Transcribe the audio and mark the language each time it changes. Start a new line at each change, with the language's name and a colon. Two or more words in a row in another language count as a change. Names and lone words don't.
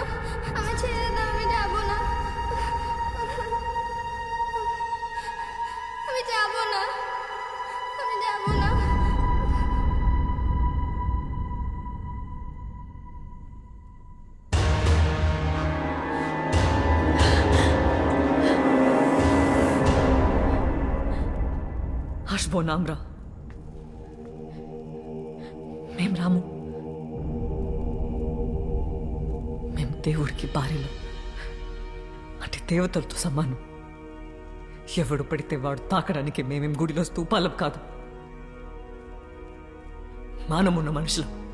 Bangla: আমি ছেড়ে দাও, আমি যাব না। আমি যাব না, আমি যাব না। আসবো না আমরা,
Telugu: మేం రాము. మేము దేవుడికి భార్యలు, అంటే దేవతలతో సమానం. ఎవడు పడితే వాడు తాకడానికి మేమేం గుడిలో స్తూపాలం కాదు, మానమున్న మనుషులం.